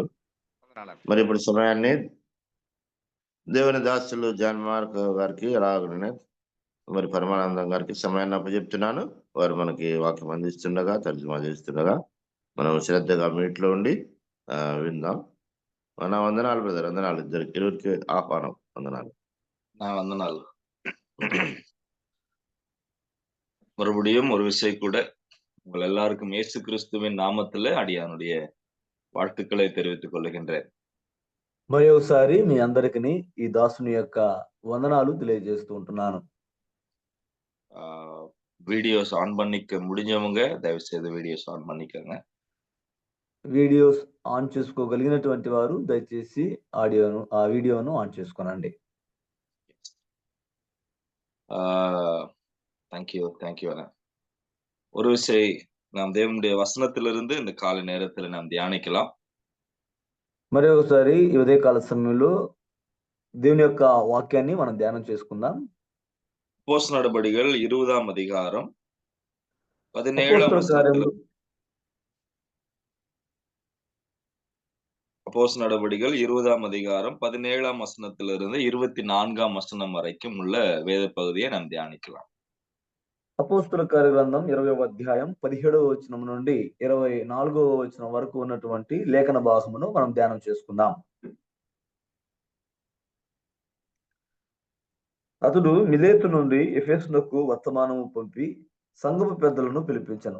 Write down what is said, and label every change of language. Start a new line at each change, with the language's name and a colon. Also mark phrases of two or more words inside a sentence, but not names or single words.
Telugu: మరి ఇప్పుడు సమయాన్ని దేవుని దాసులు జాన్ మార్క్ గారికి అలాగనే మరి పరమానందం గారికి సమయాన్ని అప్పచెప్తున్నాను. వారు మనకి వాక్యం అందిస్తుండగా, తర్జుమా చేస్తుండగా మనం శ్రద్ధగా మీట్లో ఉండి విందాం. మన వందనాలు బ్రదర్, వందనాలు. ఇరువురికి ఆహ్వానం. వందనాలు. నా వందనాలు.
Tamil: மறுபடியும் ஒரு விசை கூட உங்கள் எல்லாருக்கும் இயேசு கிறிஸ்துவின் நாமத்திலே அடியானுடைய வாழ்த்துக்களை தெரிவித்துக் కొల్లుகின்றேன்.
Telugu: మరి ఒకసారి మీ అందరికి ఈ దాసుని యొక్క వందనాలు తెలియజేస్తూ ఉంటున్నాను.
English: videos on
Tamil: பண்ணிக்க முடிஞ்சவங்க தயவு செய்து
English: videos on
Tamil: பண்ணிக்கோங்க.
English: videos on
Telugu: చేసుకోగలిగినటువంటి వారు దయచేసి వీడియోను ఆన్ చేసుకోనండి.
English: thank you
Tamil: அண்ணா. ஒரு விசை நாம் தேவனுடைய வசனத்திலிருந்து இந்த காலை நேரத்தில் நாம் தியானிக்கலாம்.
Telugu: మరి ఒకసారి ఈ ఉదయకాల సమయంలో దేవుని యొక్క వాక్యాన్ని మనం ధ్యానం చేసుకుందాం.
Tamil: அப்போஸ்தலர் நடபடிகள் 20ஆம் அதிகாரம் 17ஆம் வசனத்தில் அப்போஸ்தலர் நடபடிகள் 20ஆம் அதிகாரம் 17ஆம் வசனத்திலிருந்து 24ஆம் வசனம் வரைக்கும் உள்ள வேத பகுதியை நாம் தியானிக்கலாம்.
Telugu: అపోస్తలుల కార్యగ్రంథం 20వ అధ్యాయం 17వ వచనం నుండి 24వ వచనం వరకు ఉన్నటువంటి లేఖన భాగమును మనం ధ్యానం చేసుకుందాం. అతడు మిలేతు నుండి ఎఫెసునకు వర్తమానము పంపి సంఘపు పెద్దలను పిలిపించెను.